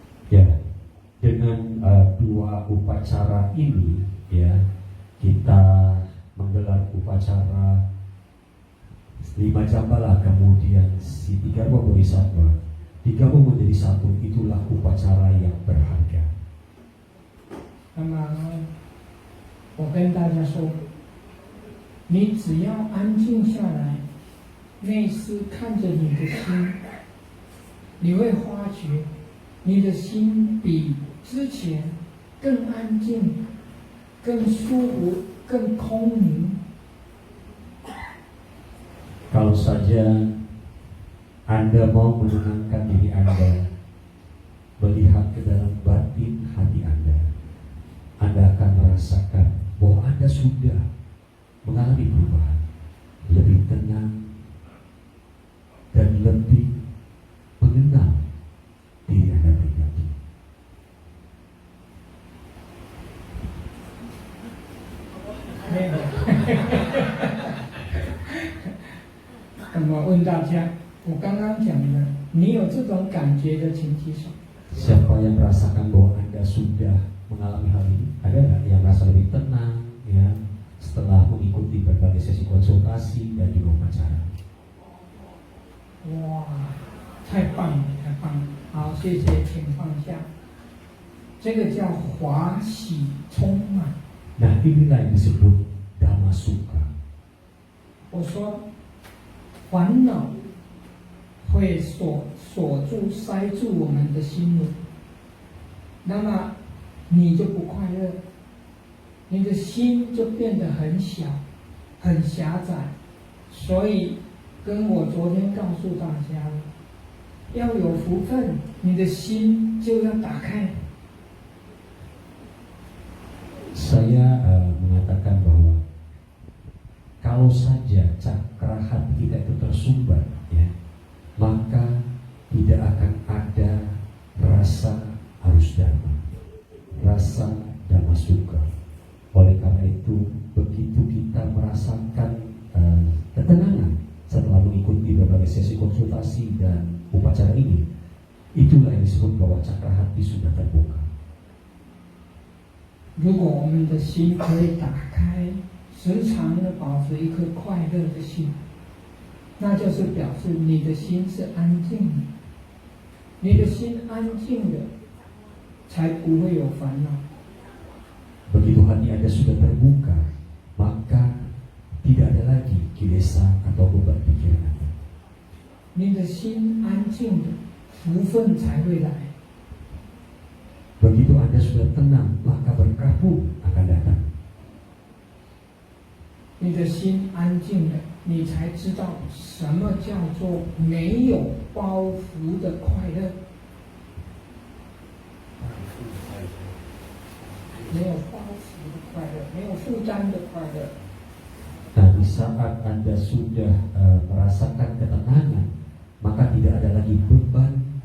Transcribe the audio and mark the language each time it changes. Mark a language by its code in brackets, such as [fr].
[id] Ya, dengan dua upacara ini ya, kita menggelar upacara 5 Jambala, kemudian si 3 Bodhisattva digabung menjadi satu, itulah upacara yang berharga. [zh] 那么我跟大家说，你只要安静下来，内思看着你的心，你会发觉你的心比之前更安静、更舒服、更空明。 [id] Kalau saja Anda mau menenangkan diri Anda, melihat ke dalam batin hati Anda, Anda akan merasakan bahwa Anda sudah mengalami perubahan, lebih tenang dan lebih mengenal diri Anda pribadi. [zh] 那么问大家，我刚刚讲的，你有这种感觉的，请举手。 [id] Siapa yang merasakan bahwa Anda sudah mengalami hal ini? Ada nggak yang merasa lebih tenang ya setelah mengikuti berbagai sesi konsultasi dan juga upacara? [zh] 哇，太棒了，太棒了！好，谢谢，请放下。这个叫华喜充满。 [id] Nah, inilah yang disebut Dhamma Sukha. [zh] 我说，烦恼会锁住、塞住我们的心轮，那么你就不快乐，你的心就变得很小、很狭窄。所以，跟我昨天告诉大家了，要有福分，你的心就要打开。 [id] Saya mengatakan bahwa kalau saja cakra hati kita itu tersumbat ya, maka tidak akan ada rasa arus dharma, rasa dhamma sukha. Oleh karena itu, begitu kita merasakan ketenangan setelah mengikuti berbagai sesi konsultasi dan upacara ini, itulah yang disebut bahwa cakra hati sudah terbuka. [zh] 如果我们的心可以打开，时常的保持一颗快乐的心，那就是表示你的心是安静的。你的心安静的，才不会有烦恼。 [id] Begitu hati Anda sudah terbuka, maka tidak ada lagi kilesa atau beban pikiran Anda. [zh] 你的心安静的，福分才会来。 [id] Begitu Anda sudah tenang, maka berkah pun akan datang. [zh] 你的心安静了，你才知道什么叫做没有包袱的快乐。没有包袱的快乐，没有负担的快乐。 [id] Nah, di saat Anda sudah merasakan ketenangan, maka tidak ada lagi beban